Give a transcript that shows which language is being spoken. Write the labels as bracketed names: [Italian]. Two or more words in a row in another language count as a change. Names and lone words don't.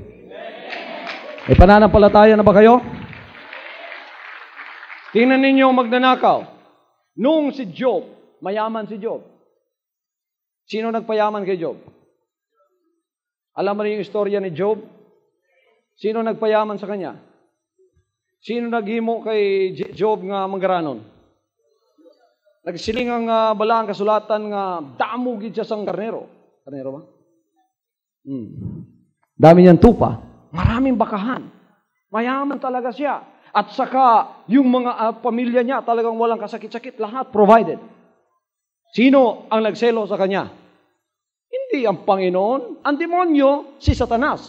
[Filipino] May pananampalataya na ba kayo? Tingnan ninyo magnanakaw. Nung si Job, mayaman si Job. Sino nagpayaman kay Job? Alam mo rin yung istorya ni Job? Sino nagpayaman sa kanya? [Hiligaynon] Sino naghimo kay Job nga manggaranon? Nagsiling ang balang kasulatan nga damo gid siya sang karnero. [Filipino] Karnero ba? Dami niyang tupa. Maraming bakahan. Mayaman talaga siya. At saka, yung mga pamilya niya talagang walang kasakit-sakit. Lahat provided. Sino ang nagselo sa kanya? Hindi ang Panginoon. Ang demonyo, si Satanas.